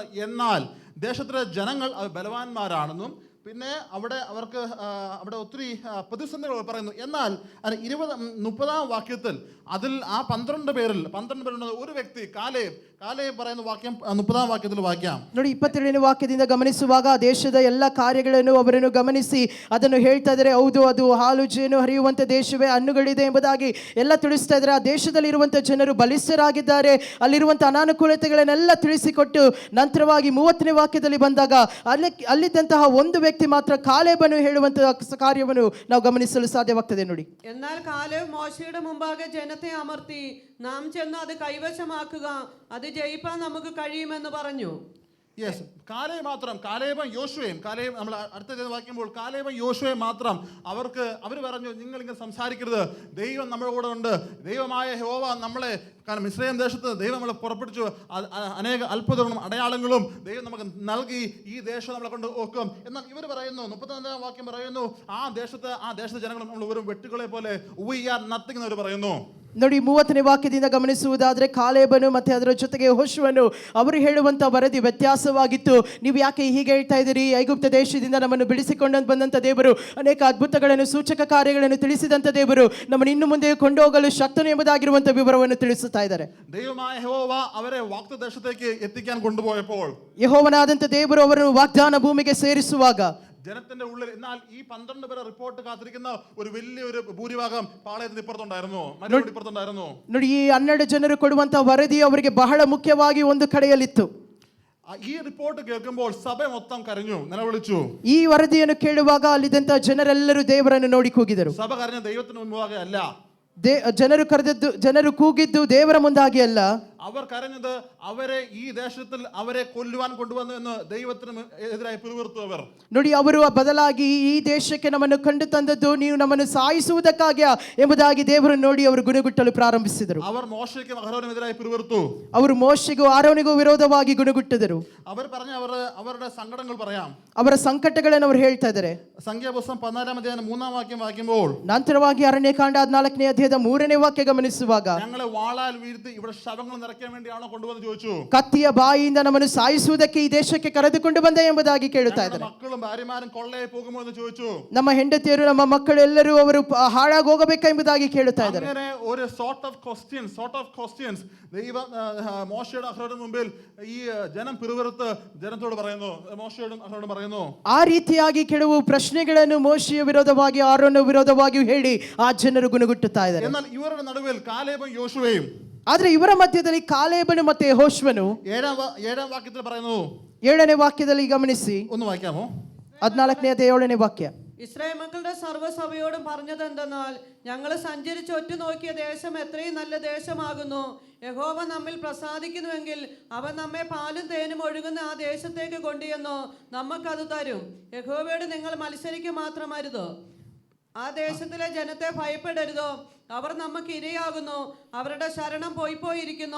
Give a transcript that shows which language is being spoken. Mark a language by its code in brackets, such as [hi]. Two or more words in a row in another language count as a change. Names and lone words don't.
[ml] എന്നാൽ ദേശത്തിലെ ജനങ്ങൾ ബലവാന്മാരാണെന്നും പിന്നെ അവർക്ക് അവിടെ ഒത്തിരി പ്രതിസന്ധികൾ പറയുന്നു. എന്നാൽ 30-ാം വാക്യത്തിൽ അതിൽ ആ 12 പേരിൽ ഒരു വ്യക്തി കാലേബ് പറയുന്ന വാക്യം 30-ാം വാക്യത്തിൽ വായിക്കാം. [kn] ನೋಡಿ, 27ನೇ ವಾಕ್ಯದಿಂದ ಗಮನಿಸುವಾಗ ದೇಶದ ಎಲ್ಲ ಕಾರ್ಯಗಳನ್ನು ಅವರನ್ನು ಗಮನಿಸಿ ಅದನ್ನು ಹೇಳ್ತಾ ಇದ್ದಾರೆ. ಹೌದು, ಅದು ಹಾಲು ಜೇನು ಹರಿಯುವಂಥ ದೇಶವೇ, ಹಣ್ಣುಗಳಿದೆ ಎಂಬುದಾಗಿ ಎಲ್ಲ ತಿಳಿಸ್ತಾ ಇದ್ದಾರೆ. ಆ ದೇಶದಲ್ಲಿರುವಂಥ ಜನರು ಬಲಿಷ್ಠರಾಗಿದ್ದಾರೆ. ಅಲ್ಲಿರುವಂಥ ಅನಾನುಕೂಲತೆಗಳನ್ನೆಲ್ಲ ತಿಳಿಸಿಕೊಟ್ಟು ನಂತರವಾಗಿ 30ನೇ ವಾಕ್ಯದಲ್ಲಿ ಬಂದಾಗ ಅಲ್ಲಿದ್ದಂತಹ ಒಂದು ವ್ಯಕ್ತಿ ಮಾತ್ರ ಕಾಲೇಬನು ಹೇಳುವಂತಹ ಕಾರ್ಯವನ್ನು ನಾವು ಗಮನಿಸಲು ಸಾಧ್ಯವಾಗ್ತದೆ. ನೋಡಿ, [ml] എന്നാൽ കാലേബ് മോശയുടെ മുമ്പാകെ ജനത്തെ അമർത്തി, നാം ചെന്ന് അത് കൈവശമാക്കുക, അത് ജയിപ്പാൻ നമുക്ക് കഴിയുമെന്ന് പറഞ്ഞു. യെസ്, കാലേബ് മാത്രം, കാലേബും യോശുവയും, കാലേബ് നമ്മൾ അടുത്ത വായിക്കുമ്പോൾ കാലേബും യോശുവയും മാത്രം അവർ പറഞ്ഞു, നിങ്ങൾ ഇങ്ങനെ സംസാരിക്കരുത്, ദൈവം നമ്മുടെ കൂടെ ഉണ്ട്, ദൈവമായ യഹോവ നമ്മളെ, കാരണം മിസ്രയീം ദേശത്ത് ദൈവം നമ്മളെ പുറപ്പെടുവിച്ചു, അനേക അത്ഭുതങ്ങളും അടയാളങ്ങളും ദൈവം നമുക്ക് നൽകി, ഈ ദേശം നമ്മളെ കൊണ്ട് ഓക്കും. എന്നാൽ ഇവർ പറയുന്നു, 34 വാക്യം പറയുന്നു, ആ ദേശത്തെ ജനങ്ങൾ നമ്മൾ ഒരു വെട്ടുകളെ പോലെ [en] we are nothing [ml] എന്ന് അവർ പറയുന്നു. [kn] ನೋಡಿ 30ನೇ ವಾಕ್ಯದಿಂದ ಗಮನಿಸುವುದಾದ್ರೆ ಕಾಲೇಬನು ಮತ್ತೆ ಅದರ ಜೊತೆಗೆ ಯೆಹೋಶುವನು ಅವರು ಹೇಳುವಂತ ವರದಿ ವ್ಯತ್ಯಾಸವಾಗಿತ್ತು. ನೀವು ಯಾಕೆ ಹೀಗೆ ಹೇಳ್ತಾ ಇದ್ದೀರಿ? ಐಗುಪ್ತ ದೇಶದಿಂದ ನಮ್ಮನ್ನು ಬಿಡಿಸಿಕೊಂಡು ಬಂದಂತ ದೇವರು, ಅನೇಕ ಅದ್ಭುತಗಳನ್ನು ಸೂಚಕ ಕಾರ್ಯಗಳನ್ನು ತಿಳಿಸಿದಂತ ದೇವರು, ನಮ್ಮನ್ನು ಇನ್ನು ಮುಂದೆ ಕೊಂಡೋಗಲು ಶಕ್ತನು ಎಂಬುದಾಗಿರುವಂತ ವಿವರವನ್ನು ತಿಳಿಸುತ್ತಾ ಇದ್ದಾರೆ. [ml] ദൈവമായ യഹോവ അവരെ വാഗ്ദത്തദേശത്തേക്ക് എത്തിക്കാൻ കൊണ്ടുപോയപ്പോൾ, [kn] ಯೆಹೋವನಾದಂತ ದೇವರು ಅವರನ್ನು ವಾಗ್ದಾನ ಭೂಮಿಗೆ ಸೇರಿಸುವಾಗ [ml] ജനത്തിന്റെ ഉള്ളിൽ, എന്നാൽ ഈ 12 പേരെ റിപ്പോർട്ട് കാത്തിരിക്കുന്ന ഒരു വലിയൊരു ഭൂരിഭാഗം പാളയത്തിന് ഇപ്പുറത്തുണ്ടായിരുന്നു, മരുഭൂമിയുടെ ഇപ്പുറത്തുണ്ടായിരുന്നു. [kn] ನೋಡಿ, ಈ 12 ಜನರು ಕೊಡುವಂತ ವರದಿ ಅವರಿಗೆ ಬಹಳ ಮುಖ್ಯವಾಗಿ ಒಂದು ಕಡೆಯಲ್ಲಿತ್ತು. [ml] ഈ റിപ്പോർട്ട് കേൾക്കുമ്പോൾ സഭ മൊത്തം കരഞ്ഞു, നിലവിളിച്ചു. [kn] ಈ ವರದಿಯನ್ನು ಕೇಳುವಾಗ ಅಲ್ಲಿದ್ದಂತ ಜನರೆಲ್ಲರೂ ದೇವರನ್ನು ನೋಡಿ ಕೂಗಿದರು. [ml] സഭ കരഞ്ഞ ദൈവത്തിന് മുൻപാകെ ಅಲ್ಲ, [kn] ಜನರು ಕೂಗಿದ್ದು ದೇವರ ಮುಂದಾಗಿ ಅಲ್ಲ, [ml] അവർ കരഞ്ഞത് അവരെ ഈ ദേശത്തിൽ അവരെ കൊല്ലുവാൻ കൊണ്ടുവന്നു എന്ന് ദൈവത്തിന് എതിരായി പിറുവിറുത്തു. അവർ [kn] ನೋಡಿ, ಅವರು ಬದಲಾಗಿ ಈ ದೇಶಕ್ಕೆ ನಮ್ಮನ್ನು ಕಂಡು ತಂದದ್ದು ನೀವು ನಮ್ಮನ್ನು ಸಾಯಿಸುವುದಕ್ಕಾಗಿ ಎಂಬುದಾಗಿ ದೇವರನ್ನು ನೋಡಿ ಅವರು ಗುಣಗುಟ್ಟಲು ಪ್ರಾರಂಭಿಸಿದರು. [ml] അവർ മോശയ്ക്കും അഹരോനും എതിരായി പിറുവിറുത്തു. [kn] ಅವರು ಮೋಶೆಗೂ ಆರೋನಿಗೂ ವಿರೋಧವಾಗಿ ಗುಣಗುಟ್ಟಿದರು. [ml] അവർ പറഞ്ഞ അവരുടെ സങ്കടങ്ങൾ പറയാം, [kn] ಅವರ ಸಂಕಟಗಳನ್ನು ಅವರು ಹೇಳ್ತಾ ಇದ್ದಾರೆ. [ml] സംഖ്യാപുസ്തകം 14 അധ്യായം 3 വാക്യം വായിക്കുമ്പോൾ, [kn] ನಂತರವಾಗಿ ಅರಣ್ಯಕಾಂಡ 14ನೇ ಅಧ್ಯಾಯದ 3ನೇ ವಾಕ್ಯ ಗಮನಿಸುವಾಗ, [ml] ഞങ്ങളെ വാളാൽ വീഴ്ത്തി ഇവിടെ ശവങ്ങൾ നിറയ്ക്കാൻ വേണ്ടിയാണോ കൊണ്ടുവന്ന് ചോദിച്ചു. [kn] ಕತ್ತಿಯ ಬಾಯಿಯಿಂದ ನಮ್ಮನ್ನು ಸಾಯಿಸುವುದಕ್ಕೆ ಈ ದೇಶಕ್ಕೆ ಕರೆದುಕೊಂಡು ಬಂದೆ ಎಂಬುದಾಗಿ ಕೇಳುತ್ತಾ ಇದ್ದಾರೆ. [ml] മക്കളും ഭാര്യമാരും കൊള്ളയായി പോകുമോ എന്ന് ചോദിച്ചു. [kn] ನಮ್ಮ ಹೆಂಡತಿಯರು ನಮ್ಮ ಮಕ್ಕಳು ಎಲ್ಲರೂ ಅವರು ಹಾಳಾಗಿ ಹೋಗಬೇಕಾ ಎಂಬುದಾಗಿ ಕೇಳುತ್ತಾ ಇದ್ದಾರೆ. [ml] അങ്ങനെ ഒരു [en] sort of questions [ml] ദൈവം മോശയുടെ അഹരോനും മുമ്പിൽ ഈ ജനം പിറുവിറുത്ത് ജനത്തോട് പറയുന്നു, മോശയോടും അഹരോനും പറയുന്നു. [kn] ಆ ರೀತಿಯಾಗಿ ಕೆಲವು ಪ್ರಶ್ನೆಗಳನ್ನು ಮೋಶೆಯ ವಿರೋಧವಾಗಿ ಆರೋನ ವಿರೋಧವಾಗಿಯೂ ಹೇಳಿ ಆ ಜನರು ಗುಣಗುಟ್ಟುತ್ತಾ ಇದ್ದಾರೆ. [ml] എന്നാൽ ഇവരുടെ നടുവിൽ കാലേബും യോശുവയും, [kn] ಆದ್ರೆ ಇವರ ಮಧ್ಯದಲ್ಲಿ ಕಾಲೇಬನು ಮತ್ತೆ ಯೆಹೋಶುವನು [ml] 7ാം വാക്യത്തിൽ പറയുന്നു. [kn] 7ನೇ ವಾಕ್ಯದಲ್ಲಿ ಗಮನಿಸಿ, [ml] ഒന്ന് വായിക്കാമോ? [kn] 14ನೇ അധ്യായ 7ನೇ ವಾಕ್ಯ. [ml] ഇസ്രായേൽ മക്കളുടെ സർവ്വസഭയോടും പറഞ്ഞത് എന്തെന്നാൽ, ഞങ്ങൾ സഞ്ചരിച്ച് ഒറ്റുനോക്കിയ ദേശം എത്രയും നല്ല ദേശമാകുന്നു. യഹോവ നമ്മിൽ പ്രസാദിക്കുന്നുവെങ്കിൽ അവൻ നമ്മെ പാലും തേനും ഒഴുകുന്ന ആ ദേശത്തേക്ക് കൊണ്ടുവന്നു നമുക്കത് തരും. യഹോവയോട് നിങ്ങൾ മത്സരിക്കുക മാത്രമരുതോ, ആ ദേശത്തിലെ ജനത്തെ ഭയപ്പെടരുതോ, അവർ നമുക്ക് ഇരയാകുന്നു, അവരുടെ ശരണം പോയിപ്പോയിരിക്കുന്നു.